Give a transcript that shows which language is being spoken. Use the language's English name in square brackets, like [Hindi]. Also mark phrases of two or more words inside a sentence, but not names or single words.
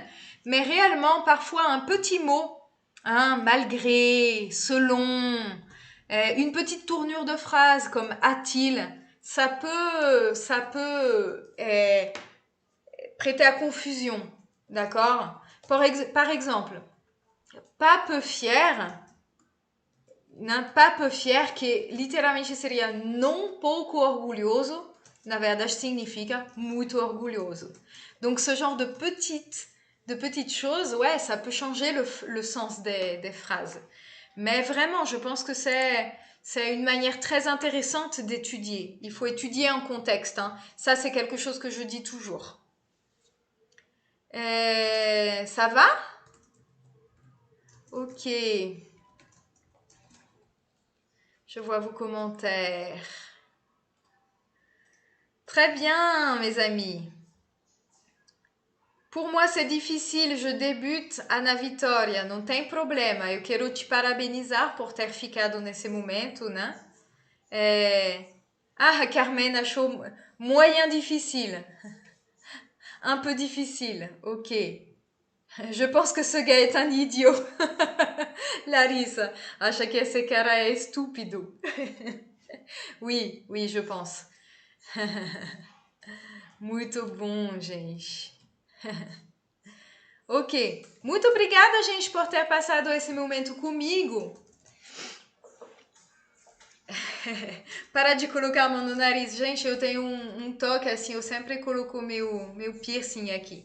[French] Mais réellement, parfois, un petit mot, malgré, selon, une petite tournure de phrase comme a-t-il, ça peut prêter à confusion. D'accord? Par exemple, papo fier, papo fier, [Portuguese] que literalmente seria não pouco orgulhoso, na verdade significa muito orgulhoso. [French] Donc ce genre de petites choses, ouais, ça peut changer le sens des phrases. Mais vraiment, je pense que c'est C'est une manière très intéressante d'étudier. Il faut étudier un contexte, hein. Ça, c'est quelque chose que je dis toujours. Ça va? Ok. Je vois vos commentaires. Très bien, mes amis. Por moi, c'est difficile, je débute Ana Vitória, [Portuguese] não tem problema. Eu quero te parabenizar por ter ficado nesse momento, né? Ah, a Carmen achou [French] moyen difficile. Un peu difficile, ok. Je pense que ce gars est un idiot. [Portuguese] Larissa, acha que esse cara é estúpido. [French] Oui, oui, je pense. [Portuguese] Muito bom, gente. Ok, muito obrigada, gente, por ter passado esse momento comigo. Para de colocar a mão no nariz. Gente, eu tenho um toque assim, eu sempre coloco meu piercing aqui.